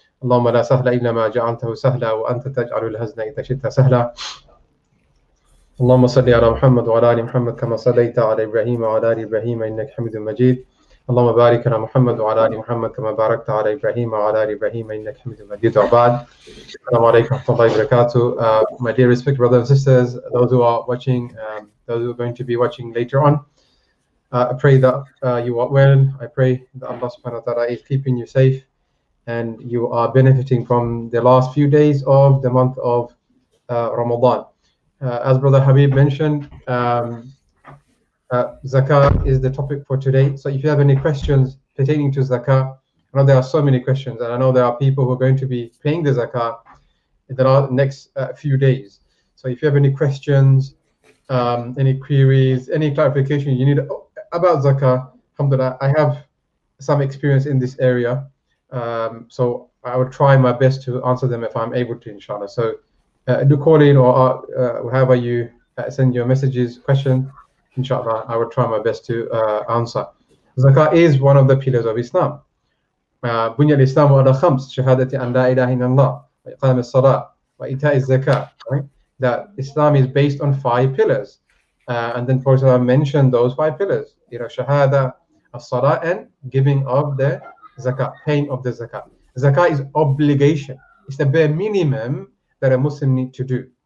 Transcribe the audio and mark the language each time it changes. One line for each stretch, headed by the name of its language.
Arabic: اللهم لا سهل إلا ما جعلته سهلا وأنت تجعل الحزن إذا شئت سهلا. اللهم صل على محمد وعلى آل محمد كما صليت على إبراهيم وعلى آل إبراهيم إنك حميد مجيد. اللهم بارك على محمد وعلى آل محمد كما باركت على إبراهيم وعلى آل إبراهيم إنك حميد مجيد. وبعد. Assalamu alaikum wa rahmatullahi wa barakatuh.
English: My dear respected brothers and sisters, those who are watching, those who are going to be watching later on, I pray that you are well. I pray that Allah subhanahu wa ta'ala is keeping you safe and you are benefiting from the last few days of the month of Ramadan. As Brother Habib mentioned, Zakah is the topic for today. So if you have any questions pertaining to Zakah, I know there are so many questions, and I know there are people who are going to be paying the Zakah in the next few days. So if you have any questions, any queries, any clarification you need about Zakah, alhamdulillah, I have some experience in this area. So I will try my best to answer them if I'm able to, inshallah. So do call in or however you send your messages, questions, inshallah, I will try my best to answer. Zakah is one of the pillars of Islam.
Arabic: بني الإسلام على خمس شهادة أن لا إله إلا الله وإقام الصلاة وإيتاء الزكاة.
English: Right? That Islam is based on 5 pillars, and then Prophet ﷺ mentioned those 5 pillars. Shahada, as-salah, and giving of the zakat, paying of the zakat. Zakat is obligation. It's the bare minimum that a Muslim need to do.